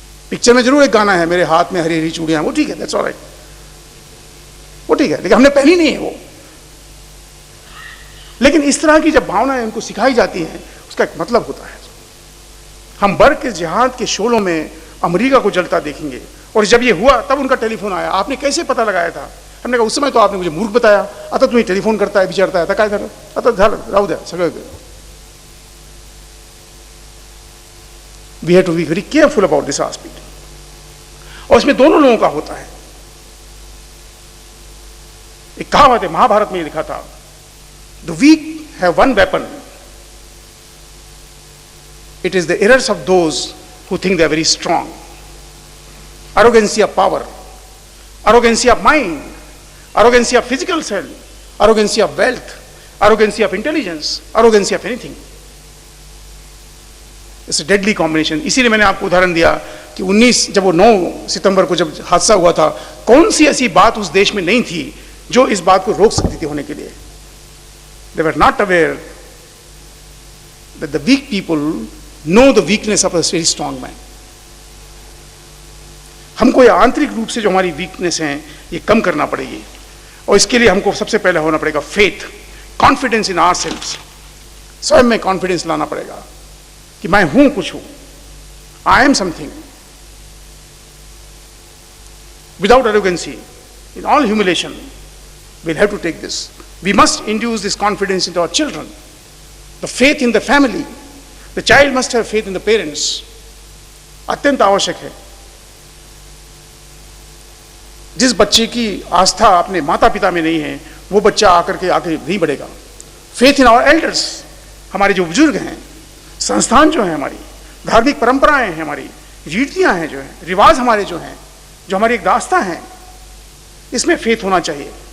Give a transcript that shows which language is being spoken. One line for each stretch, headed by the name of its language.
Hindi: Picture में जरूर एक गाना है, मेरे हाथ में हरी हरी चूड़ियां, वो ठीक है,
English: that's alright,
Hindi: वो ठीक है, लेकिन हमने पहनी नहीं है वो. लेकिन इस तरह की जब भावनाएं उनको सिखाई जाती हैं, उसका एक मतलब होता है. हम बर्क के जिहाद के शोलों में अमेरिका को जलता देखेंगे. और जब ये हुआ तब उनका टेलीफोन आया. आपने कैसे पता लगाया था? हमने कहा उस समय तो आपने मुझे मूर्ख बताया.
Marathi: आता तुम्ही टेलीफोन करताय, विचारताय, आता काय झालं? आता झालं, राहू द्या सगळं.
English: We have to be very careful about this aspect.
Hindi: और इसमें दोनों लोगों का होता है. एक कहावत है, महाभारत में लिखा था,
English: The weak have one weapon, it is the errors of those who think they are very strong. arrogancy of power, arrogancy of mind, arrogancy of physical self, arrogancy of wealth, arrogancy of intelligence, arrogancy of anything. It's a deadly combination.
Hindi: इसीलिए मैंने आपको उदाहरण दिया कि 19 जब वो 9 सितंबर को जब हादसा हुआ था, कौन सी ऐसी बात उस देश में नहीं थी जो इस बात को रोक सकती थी होने के लिए.
English: They were not aware that the weak people know the weakness of a very strong man.
Hindi: हमको ये आंतरिक रूप से जो हमारी वीकनेस हैं ये कम करना पड़ेगी, और इसके लिए हमको सबसे पहले होना पड़ेगा
English: Faith, confidence in ourselves.
Hindi: स्वयं में कॉन्फिडेंस लाना पड़ेगा कि मैं हूं, कुछ हूं,
English: I am something. Without arrogance, in all humiliation, we'll have to take this. We must induce this confidence into our children, the faith in the family. The child must have faith in the parents.
Hindi: अत्यंत आवश्यक है. जिस बच्चे की आस्था अपने माता पिता में नहीं है, वो बच्चा आकर के आगे नहीं बढ़ेगा.
English: faith in our elders,
Hindi: हमारे जो बुजुर्ग हैं, संस्थान जो है, हमारी धार्मिक परंपराएं हैं, हमारी रीतियां हैं, जो है रिवाज हमारे जो हैं, जो हमारी एक दास्तां है, इसमें फेथ होना चाहिए.